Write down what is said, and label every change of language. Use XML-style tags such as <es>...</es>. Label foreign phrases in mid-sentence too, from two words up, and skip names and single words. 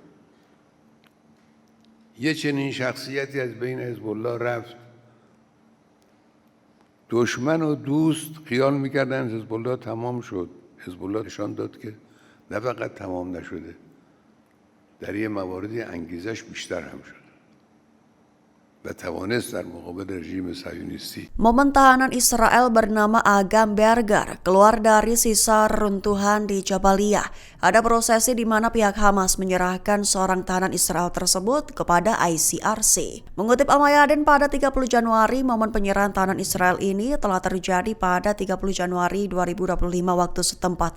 <fa>یه چنین شخصیتی از بین حزب الله رفت دشمن و دوست خیال میکردن حزب الله تمام شد حزب الله نشان داد که نه فقط تمام نشده در یه مواردی انگیزش بیشتر هم شد و توانست در مقابل رژیم صهیونیستی.</fa> <id>Momen tahanan Israel bernama Agam Berger keluar dari sisa runtuhan di Jabaliyah. Ada prosesi di mana pihak Hamas menyerahkan seorang tahanan Israel tersebut kepada ICRC. Mengutip Al-Mayadin pada 30 Januari, momen penyerahan tahanan Israel ini telah terjadi pada 30 Januari 2025 waktu setempat.</id>